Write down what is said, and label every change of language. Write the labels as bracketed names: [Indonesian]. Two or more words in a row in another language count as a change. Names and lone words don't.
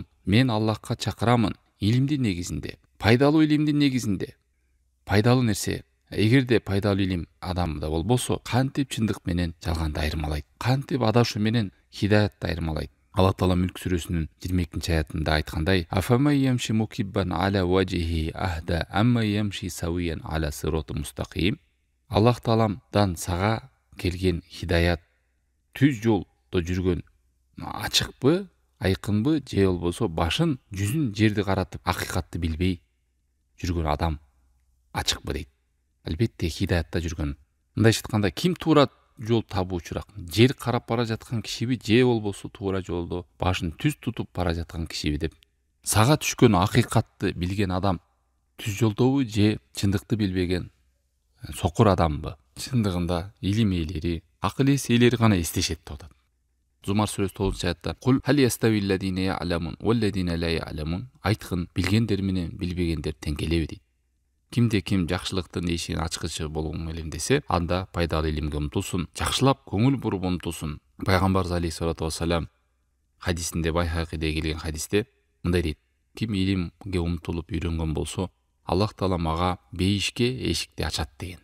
[Kyrgyz] Мен Аллахка чакырамын илимдин негизинде, пайдалуу илимдин негизинде». Пайдалуу нерсе. Эгерде пайдалуу илим адамда болбосо, кантип чындык менен жалганды айырмалайт? Кантип адашуу менен хидаятты айырмалайт? Аллах таала Мүлк сүрөсүнүн 22-аятында айткандай: [Arabic] «أفمن يمشي مكبا على وجهه أهدى أمن يمشي سويا على صراط مستقيم». [Kyrgyz] Аллах тааламдан сага келген хидаят түз жолдо жүргөн ачыкпы, айкынбы, же болбосо башын, жүзүн жерди каратып акыйкатты билбей жүргөн адам ачыкпы дейт. Албетте хидаятта жүргөн. Мындайча айтканда, ким туура жол табуучураак? Жер карап бара жаткан кишиби, же болбосо туура жолдо башын түз тутуп бара жаткан кишиби деп. Сага түшкөн акыйкатты билген адам түз жолдобу, же чындыкты билбеген сокур адамбы? Чындыгында илим ээлери, акыл эс ээлери гана эстешет деп атат. Зумар сүрөсү 9-аятта: [Arabic] «قل هل يستوي الذين يعلمون والذين لا يعلمون». [Kyrgyz] Айткын, билгендер менен билбегендер тең келеби дейт. Кимде ким жакшылыктын эшигин ачкычы болгон элем десе, анда пайдалуу илимге умтулсун, жакшылап көңүл буруп умтулсун. Пайгамбар [Arabic] عليه الصلاة والسلام [Kyrgyz] хадисинде, Байхакиде келген хадисте мындай дейт: ким илимге умтулуп үйрөнгөн болсо, Аллах таалам ага бейишке эшикти ачат деген.